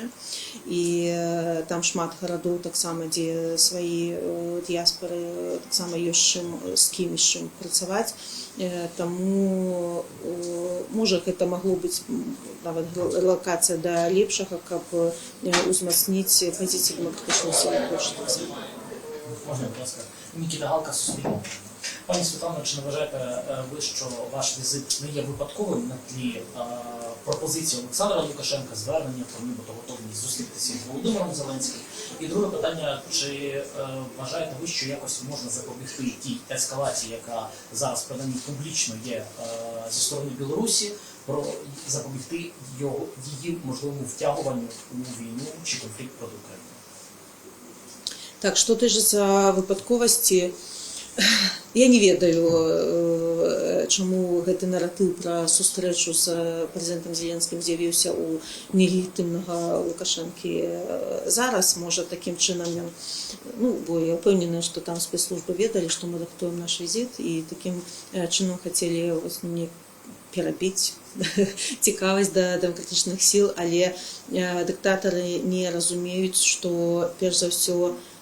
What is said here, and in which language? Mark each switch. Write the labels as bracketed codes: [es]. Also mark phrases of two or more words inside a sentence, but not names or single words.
[be] І там шмат гарадоў таксама, дзе свае дыяспоры таксама ёсць з кім працаваць. Таму можа гэта магло быць нават релокацыя да лепшага, каб узмацніць пазіцыю дэмакратычнай сілы Польші таксама. [uk] Можна, будь ласка. Нікіта Галка, Суспільне. Пані Світлано, чи не вважаєте ви, що ваш візит не є випадковим на тлі пропозиції Олександра Лукашенка, звернення про нібито готовність зустрітися з Володимиром Зеленським? І друге питання, чи вважаєте ви, що якось можна запобігти тій ескалації, яка зараз принаймні публічно є зі сторони Білорусі, про запобігти її можливому втягуванню у війну чи конфлікт проти України? [be] Так, што тычыцца выпадковасці, я не ведаю, чаму гэты наратыў пра сустрэчу з прэзідэнтам Зеленскім з'явіўся ў нелегітымнага Лукашэнкі зараз. Можа, такім чынам ён, бо я ўпэўненая, што там спецслужбы ведалі, што мы рыхтуем наш візіт, і такім чынам хацелі не перабіць цікавасць да дэмакратычных сіл, але дыктатары не разумеюць, што перш за ўсё